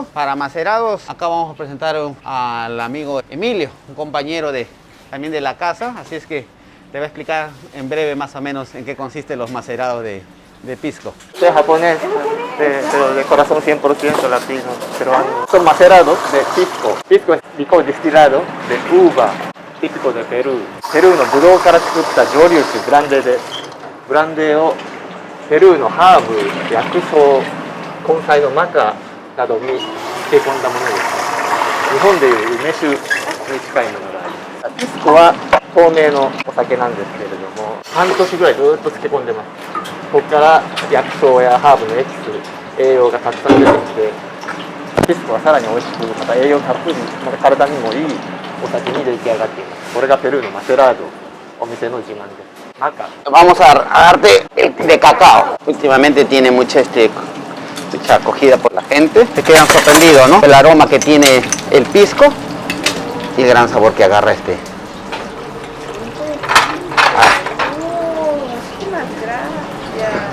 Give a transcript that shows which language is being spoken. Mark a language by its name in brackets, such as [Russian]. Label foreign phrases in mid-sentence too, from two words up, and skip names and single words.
[Spanish] Para macerados, acá vamos a presentar al amigo Emilio, un compañero también de la casa, así es que te voy a explicar en breve más o menos en qué consisten los macerados de pisco. Soy japonés, pero de corazón 100% latino, peruano. Son macerados de pisco. Pisco es licor destilado de uva, típico de Perú. [Japanese] Perú のブドウから作った蒸留酒ブランデーをペルーのハーブ、薬草、根菜の中などに漬け込んだものです。日本でいう梅酒に近いものがあります。ピスコは透明のお酒なんですけれども、半年ぐらいずっと漬け込んでます。ここから薬草やハーブのエキス、栄養がたくさん出てきて、ピスコはさらに美味しく、また栄養たっぷり、また体にもいいお酒に出来上がっています。これがペルーのマセラード、お店の自慢です。 [Spanish] Vamos a darte el de cacao. Últimamente tiene mucha acogida por la gente. Te quedan sorprendidos, ¿no? El aroma que tiene el pisco y el gran sabor que agarra este. Muchísimas gracias.